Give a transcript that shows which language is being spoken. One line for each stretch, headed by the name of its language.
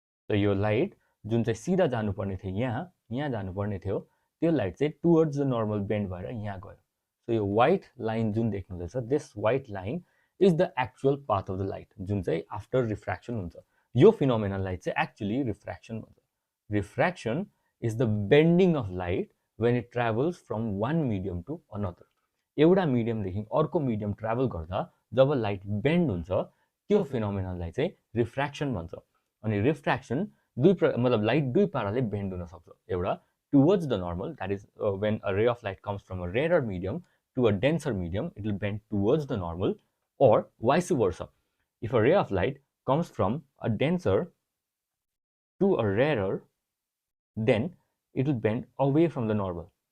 Nepali: त यो लाइट जुन चाहिँ सिधा जानुपर्ने थियो यहाँ जानुपर्ने थियो, त्यो लाइट चाहिँ
English: towards the normal bend
Nepali: भएर यहाँ गयो.
English: so यो white line
Nepali: जुन देख्नुहुँदैछ,
English: this white line is the actual path of the light,
Nepali: जुन चाहिँ
English: After refraction हुन्छ.
Nepali: यो फिनोमेननलाई चाहिँ एक्चुअली रिफ्र्याक्सन भन्छ.
English: Refraction is the bending of light when it travels from one medium to another.
Nepali: एउटा मिडियमदेखि अर्को मिडियम ट्राभल गर्दा जब लाइट बेन्ड हुन्छ, त्यो फिनोमेननलाई चाहिँ रिफ्र्याक्सन भन्छ. अनि रिफ्र्याक्सन मतलब लाइट दुई पाराले बेन्ड हुन सक्छ.
English: एउटा towards the normal, that is when a ray of light comes from a rarer medium to a denser medium, it will bend towards the normal, or vice versa. If a ray of light comes from a denser to a rarer, then it will bend away from the normal.